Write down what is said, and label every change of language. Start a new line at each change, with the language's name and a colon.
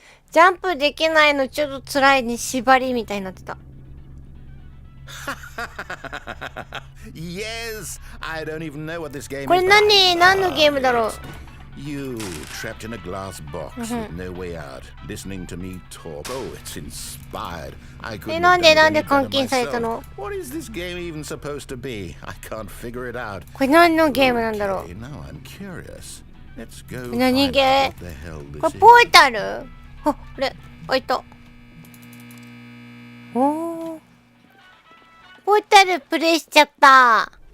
Japanese: ジャンプできないのちょっと辛いね。縛りみたいになってた。
English: Yes, I don't even know what this game is.
Japanese: これ何のゲームだろう。
English: You trapped in a glass box with no way out, listening to me talk. Oh, it's inspired. I couldn't.
Japanese: なんで監禁されたの？
English: What is this game even supposed to be? I can't figure it out.
Japanese: これ何のゲームなんだろう。
English: Now I'm curious. Let's go.
Japanese: 何ゲー？これポータル？これ開いた。ポータルプレイしちゃった。